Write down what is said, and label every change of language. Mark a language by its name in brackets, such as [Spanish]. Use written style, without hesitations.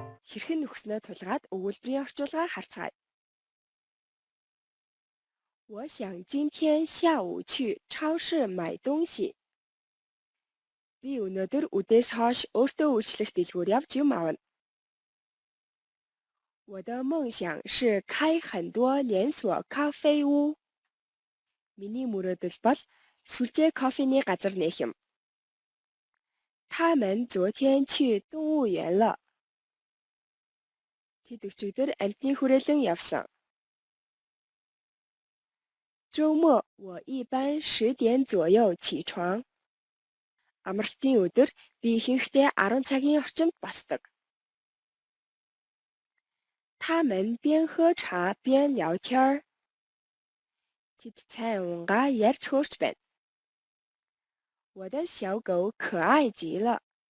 [Mongolian] Хэрхэн нөхснөө тулгаад өгүүлбэрийн орчуулга харцгаая. [Chinese] 我想今天下午去超市买东西. [Mongolian] Би өнөөдөр үдээс хойш өөртөө үйлчлэх дэлгүүр явж юм аавна. [Chinese] 我的梦想是开很多连锁咖啡屋. [Mongolian] Миний мөрөөдөл бол сүлжээ кофений газар нээх юм. [Chinese] 他们昨天去动物园了. [Mongolian] Тэд өчигдөр амьтны хүрээлэн явсан. [Chinese] 周末我一般10点左右起床. [Mongolian] Амралтын өдөр би ихэнхдээ 10 цагийн орчимд босдог. [Chinese] 他们边喝茶边聊天儿. [Mongolian] Тэд цай уунгаа ярьж хөөрч байна. [Chinese] 我的小狗可爱极了.